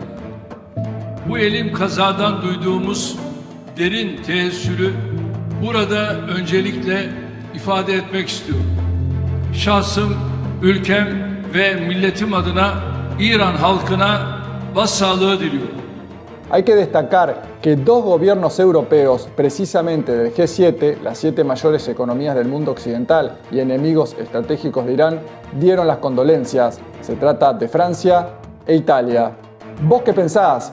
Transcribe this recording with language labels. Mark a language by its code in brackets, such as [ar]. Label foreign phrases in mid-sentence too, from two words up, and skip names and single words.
[tr] Bu elim kazadan duyduğumuz derin teessürü burada öncelikle ifade etmek istiyorum. Şahsım, ülkem ve milletim adına İran halkına başsağlığı diliyorum. [es] Hay que destacar que 2 gobiernos europeos, precisamente del G7, las 7 mayores economías del mundo occidental y enemigos estratégicos de Irán, dieron las condolencias. Se trata de Francia e Italia. ¿Vos qué pensás?